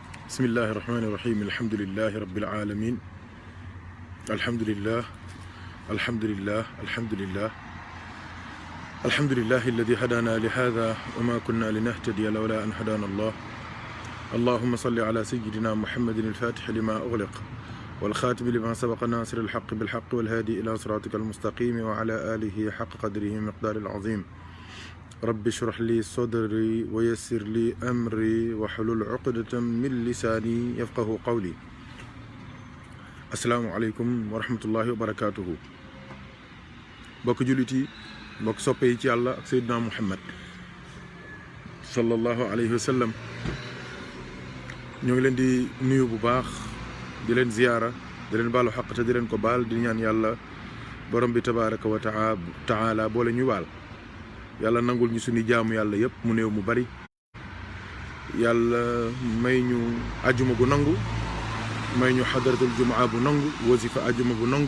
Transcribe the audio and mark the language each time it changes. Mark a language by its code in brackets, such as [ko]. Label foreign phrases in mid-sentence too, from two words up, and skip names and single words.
[ar] بسم الله الرحمن الرحيم الحمد لله رب العالمين الحمد لله الحمد لله الحمد لله الحمد لله الذي هدانا لهذا وما كنا لنهتدي لولا أن هدانا الله اللهم صل على سيدنا محمد الفاتح لما أغلق والخاتم لما سبق ناصر الحق بالحق والهادي إلى صراطك المستقيم وعلى آله حق قدره مقدار العظيم رب اشرح لي صدري ويسر لي أمري وحلل عقدة من لساني يفقه قولي السلام عليكم ورحمة الله وبركاته بك جلتي بك صبيتي الله سيدنا محمد صلى الله عليه وسلم [wo] ñoo ngi leen di nuyu bu baax di leen ziyaara di leen baalu xaq te di leen ko baal di ñaan yàlla borom bi [ar] تبارك وتعالى [wo] boole ñu baal yàlla nangul ñu suñu jaamu yàlla yëpp mu néew mu bari yàlla may ñu ajuma bu nangu may ñu [ar] حضرة الجمعة [wo] bu nangu wasifa ajuma bu nangu